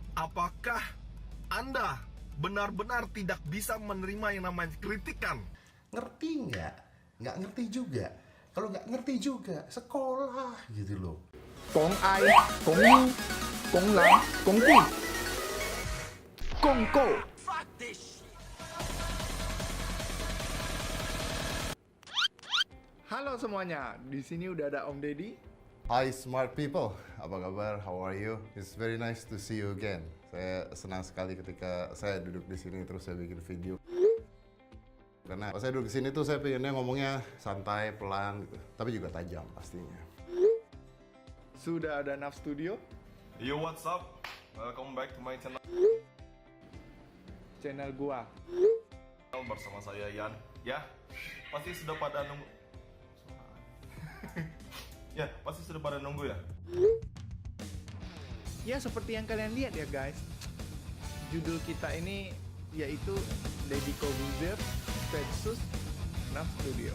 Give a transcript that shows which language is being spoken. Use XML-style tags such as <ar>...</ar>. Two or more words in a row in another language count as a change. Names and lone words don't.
<id>Apakah Anda benar-benar tidak bisa menerima yang namanya kritikan? Ngerti nggak? Nggak ngerti juga. Kalau nggak ngerti juga, sekolah gitu loh. Kong ai, kong yu, kong lang, kong kui, kong ko. Halo semuanya, di sini udah ada Om Deddy.</id> <en>Hi smart people,</en> <id>apa kabar?</id> <en>How are you? It's very nice to see you again.</en> <id>Saya senang sekali ketika saya duduk di sini terus saya bikin video. Karena pas saya duduk di sini tuh saya pengennya ngomongnya santai, pelan, gitu. Tapi juga tajam pastinya. Sudah ada Naf Studio,</id> <en>Yo, what's up? Welcome back to my channel.</en> <id>channel gua. Bersama saya Yan. Ya, pasti sudah pada nunggu. Ya, pasti sudah pada nunggu ya. Ya seperti yang kalian lihat ya guys, judul kita ini yaitu Deddy Corbuzier versus Naf Studio.</id>